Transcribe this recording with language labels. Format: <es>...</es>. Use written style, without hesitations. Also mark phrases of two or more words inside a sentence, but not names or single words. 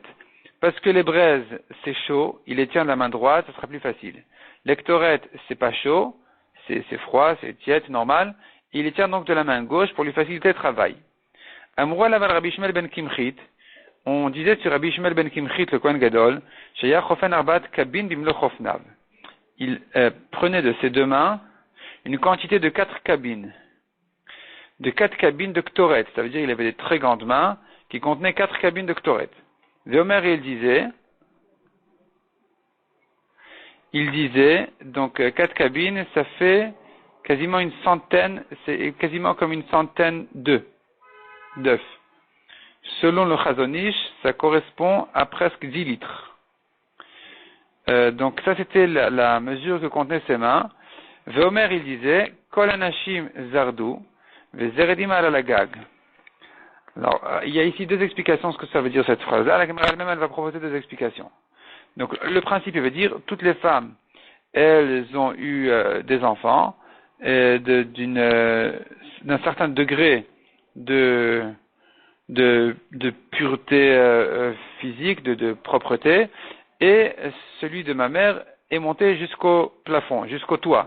<fr>Parce que les braises c'est chaud, il les tient de la main droite, ça sera plus facile. Les Ketoret c'est pas chaud, c'est froid, c'est tiède, c'est normal. Il les tient donc de la main gauche pour lui faciliter le travail.</fr> <he>אמרו עליו</he> <fr>Rabbi Shmuel ben Kimchit, on disait sur Rabbi Shmuel ben Kimchit, le Kohen Gadol,</fr> <he>שהיה חופן ארבעת קבין במלא חופניו.</he> <fr>Il prenait de ses deux mains une quantité de 4 cabines. De 4 cabines de Ketoret. Ça veut dire qu'il avait des très grandes mains qui contenaient 4 cabines de Ketoret. Veomer, il disait, donc 4 cabines, ça fait quasiment une centaine, c'est quasiment comme une centaine d'œufs. Selon le Chazonish, ça correspond à presque 10 litres. Donc ça c'était la mesure que contenaient ses mains. Veomer il disait,</fr> <he>כל הנשים זרעו, וזרעים עלה לגג.</he> <fr>Alors, il y a ici 2 explications ce que ça veut dire cette phrase-là. La Gemara elle-même, elle va proposer 2 explications. Donc, le principe, il veut dire, toutes les femmes, elles ont eu des enfants, d'un certain degré de pureté physique, de propreté, et celui de ma mère est monté jusqu'au plafond, jusqu'au toit.</fr>